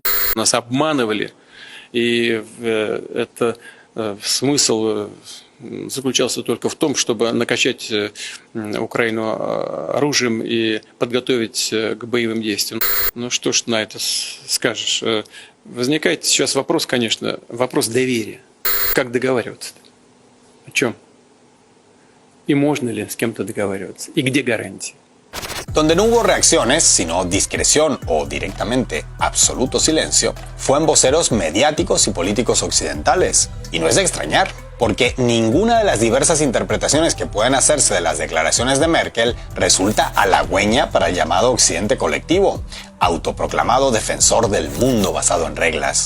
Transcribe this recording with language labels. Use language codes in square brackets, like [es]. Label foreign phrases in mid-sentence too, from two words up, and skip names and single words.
[ru] Нас обманывали, и это смысл заключался только в том, чтобы накачать Украину оружием и подготовить к боевым действиям. Ну что ж на это скажешь? Возникает сейчас вопрос, конечно, вопрос доверия. Как договариваться-то? О чем? И можно ли с кем-то договариваться? И где гарантии? [es] Donde no hubo reacciones, sino discreción o directamente absoluto silencio, fue en voceros mediáticos y políticos occidentales. Y no es de extrañar, porque ninguna de las diversas interpretaciones que pueden hacerse de las declaraciones de Merkel resulta halagüeña para el llamado Occidente colectivo, autoproclamado defensor del mundo basado en reglas.